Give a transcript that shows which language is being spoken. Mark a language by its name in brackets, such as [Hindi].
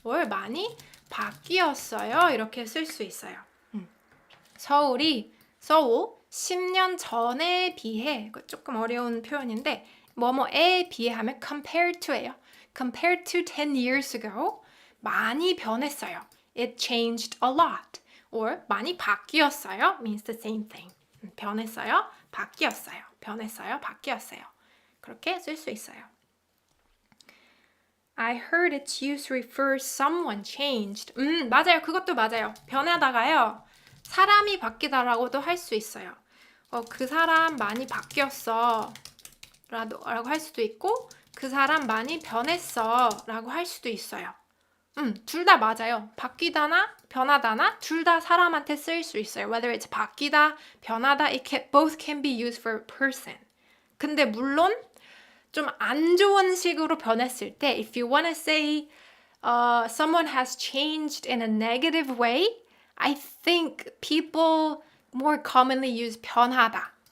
[Korean] 많이 바뀌었어요. 이렇게 쓸 수 있어요. 서울 10년 전에 비해 조금 어려운 표현인데 뭐뭐에 비해 하면 compared to예요. [English] Compared to 10 years ago. [Korean] 많이 변했어요. [English] It changed a lot. Or [Korean] 많이 바뀌었어요 [English] means the same thing. [Korean] 변했어요, 바뀌었어요. 변했어요, 바뀌었어요. 그렇게 쓸 수 있어요. [English] I heard its use refers someone changed. [Korean] 맞아요. 그것도 맞아요. 변하다가요. 사람이 바뀌다라고도 할 수 있어요. 그 사람 많이 바뀌었어 라고 할 수도 있고 그 사람 많이 변했어 라고 할 수도 있어요. 둘 다 맞아요. 바뀌다나 변하다나 둘 다 사람한테 쓰일 수 있어요. [English] Whether it's 바뀌다, 변하다, both can be used for a person. [Korean] 근데 물론 좀 안 좋은 식으로 변했을 때 [English] if you want to say someone has changed in a negative way, I think people more commonly use 변하다.